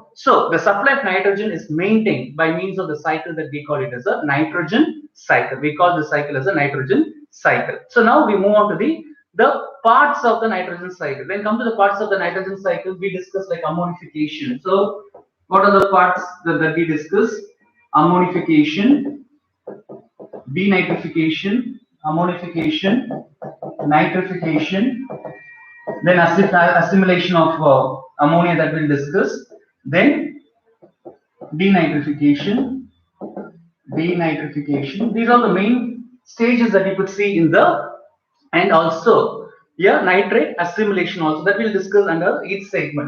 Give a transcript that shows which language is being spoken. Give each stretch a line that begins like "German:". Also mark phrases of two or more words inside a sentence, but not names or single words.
English: So the supply of nitrogen is maintained by means of the cycle that we call it as a nitrogen cycle. We call this cycle as a nitrogen cycle. So now we move on to the parts of the nitrogen cycle. When come to the parts of the nitrogen cycle, we discuss like ammonification. So what are the parts that we discuss? Ammonification, denitrification, ammonification, nitrification, then assimilation of ammonia that we'll discuss, then denitrification. These are the main stages that you could see in the, and also nitrate assimilation also that we'll discuss under each segment.